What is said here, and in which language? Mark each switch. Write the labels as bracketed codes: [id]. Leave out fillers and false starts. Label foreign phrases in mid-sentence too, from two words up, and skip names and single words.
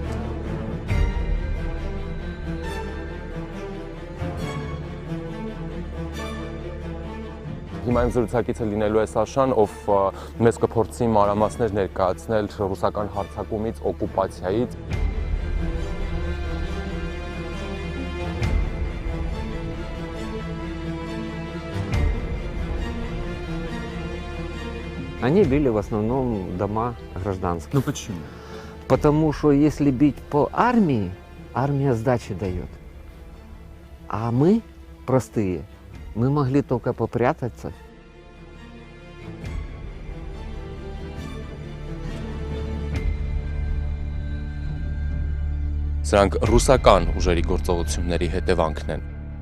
[hy] Հիմա իմ զրուցակիցը լինելու է Սաշան, ով մեզ կփորձի մանրամասներ ներկայացնել ռուսական հարձակումից, օկուպացիայից։ [ru] Они били в основном дома гражданских. Ну почему? Потому что если бить по армии, армия сдачи дает. А мы, простые, мы могли только попрятаться. [hy] Սրանք ռուսական ուժերի գործողությունների հետևանքն են։